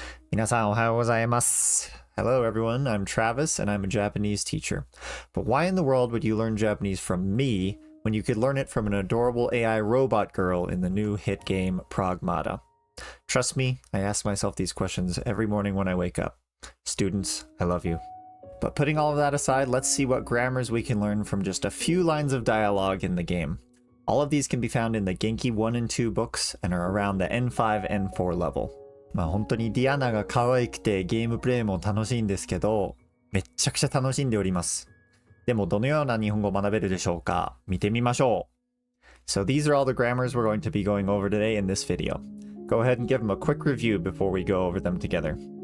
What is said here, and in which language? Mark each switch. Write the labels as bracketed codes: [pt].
[ja] 皆さんおはようございます。 [en] Hello everyone, I'm Travis and I'm a Japanese teacher. But why in the world would you learn Japanese from me when you could learn it from an adorable AI robot girl in the new hit game PRAGMATA? Trust me, I ask myself these questions every morning when I wake up. Students, I love you. But putting all of that aside, let's see what grammars we can learn from just a few lines of dialogue in the game. All of these can be found in the Genki I and II books and are around the N5, N4 level. [ja] 本当にディアナが可愛くてゲームプレイも楽しいんですけど、めっちゃくちゃ楽しんでおります。でもどのような日本語を学べるでしょうか？見てみましょう。 [en] So these are all the grammars we're going to be going over today in this video. Go ahead and give them a quick review before we go over them together.